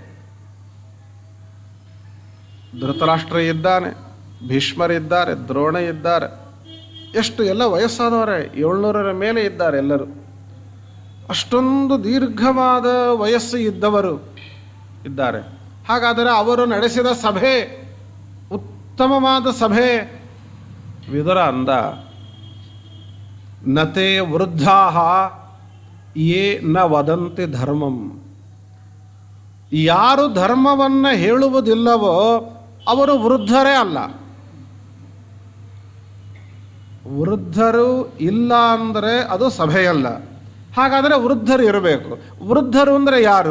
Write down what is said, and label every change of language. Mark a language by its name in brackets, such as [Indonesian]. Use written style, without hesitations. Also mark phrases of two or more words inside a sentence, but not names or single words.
[Kannada] ಧೃತರಾಷ್ಟ್ರ ಇದ್ದಾನೆ, ಭೀಷ್ಮರಿದ್ದಾರೆ, ದ್ರೋಣ ಇದ್ದಾರೆ, ಎಷ್ಟು ಎಲ್ಲ ವಯಸ್ಸಾದವರೇ, 700ರ ಮೇಲೆ ಇದ್ದಾರೆ ಎಲ್ಲರೂ. ಅಷ್ಟೊಂದು ದೀರ್ಘವಾದ ವಯಸ್ಸು ಇದ್ದವರು ಇದ್ದಾರೆ. ಹಾಗಾದರೆ ಅವರು ನಡೆಸಿದ ಸಭೆ ಉತ್ತಮವಾದ ಸಭೆ. [Sanskrit] ವಿದುರ ಅಂದ, ನತೆ ವೃದ್ಧಾಃ ಯೇ ನ ವದಂತಿ ಧರ್ಮಂ. [Kannada] ಯಾರು ಧರ್ಮವನ್ನು ಹೇಳುವುದಿಲ್ಲವೋ ಅವರು ವೃದ್ಧರೇ ಅಲ್ಲ. ವೃದ್ಧರು ಇಲ್ಲ ಅಂದರೆ ಅದು ಸಭೆಯಲ್ಲ. ಹಾಗಾದರೆ ವೃದ್ಧರು ಇರಬೇಕು. ವೃದ್ಧರು ಅಂದರೆ ಯಾರು?